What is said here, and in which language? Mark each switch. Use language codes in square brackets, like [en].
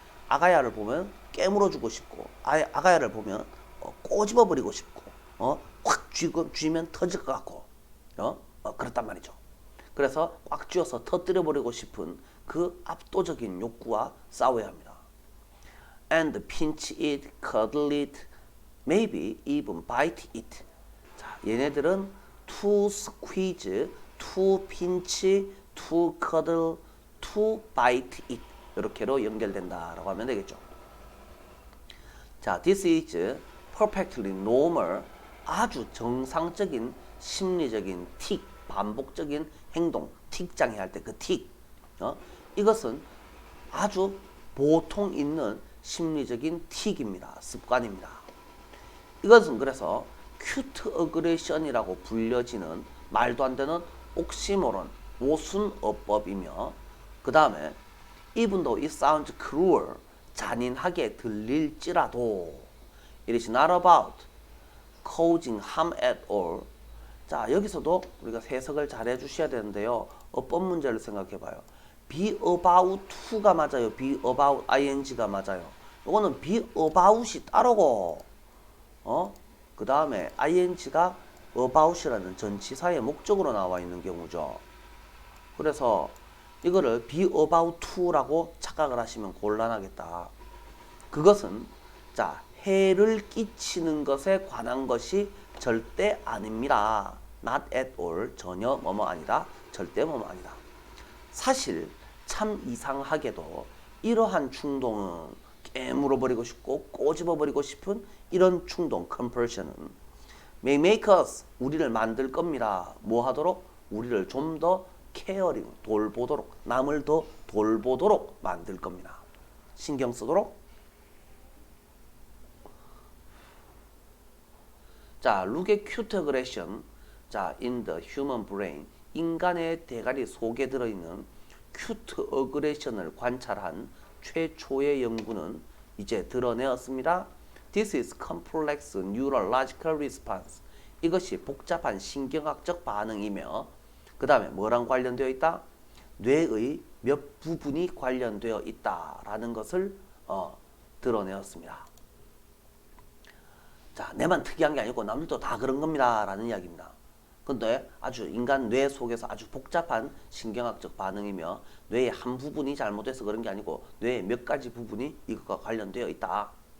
[ko] 아가야를 보면 깨물어주고 싶고, 아가야를 보면 꼬집어버리고 싶고, 확 쥐면 터질 것 같고, 그렇단 말이죠. 그래서 꽉 쥐어서 터뜨려버리고 싶은 그 압도적인 욕구와 싸워야 합니다. [en] And pinch it, cuddle it, maybe even bite it. [ko] 자, 얘네들은 [en] to squeeze, to pinch, to cuddle, to bite it [ko] 이렇게로 연결된다라고 하면 되겠죠. 자, [en] this is perfectly normal, [ko] 아주 정상적인 심리적인 틱, 반복적인 행동, 틱장애 할 때 그 틱. 이것은 아주 보통 있는 심리적인 틱입니다. 습관입니다. 이것은 그래서 큐트 어그레션이라고 불려지는 말도 안 되는 옥시모론, 모순어법이며 그 다음에 [en] even though it sounds cruel, [ko] 잔인하게 들릴지라도 [en] it is not about causing harm at all. [ko] 자, 여기서도 우리가 해석을 잘 해주셔야 되는데요. 어법 문제를 생각해봐요. be about to가 맞아요. be about ing가 맞아요. 이거는 be about이 따르고 그 다음에 ing가 about이라는 전치사의 목적으로 나와 있는 경우죠. 그래서 이거를 be about to라고 착각을 하시면 곤란하겠다. 그것은 자, 해를 끼치는 것에 관한 것이 절대 아닙니다. [en] Not at all. [ko] 전혀 뭐뭐 아니다. 절대 뭐뭐 아니다. 사실 참 이상하게도 이러한 충동은 깨물어버리고 싶고 꼬집어버리고 싶은 이런 충동, compulsion은 [en] may make us, [ko] 우리를 만들 겁니다. 뭐 하도록? 우리를 좀 더 caring, 돌보도록, 남을 더 돌보도록 만들 겁니다. 신경 쓰도록. [en] 자, look at cute aggression. 자, in the human brain. [ko] 인간의 대가리 속에 들어있는 cute aggression을 관찰한 최초의 연구는 이제 드러내었습니다. [en] This is complex neurological response. [ko] 이것이 복잡한 신경학적 반응이며 그 다음에 뭐랑 관련되어 있다? 뇌의 몇 부분이 관련되어 있다라는 것을 드러내었습니다. 자, 내만 특이한 게 아니고 남들도 다 그런 겁니다 라는 이야기입니다. 근데 아주 인간 뇌 속에서 아주 복잡한 신경학적 반응이며 뇌의 한 부분이 잘못돼서 그런 게 아니고 뇌의 몇 가지 부분이 이것과 관련되어 있다.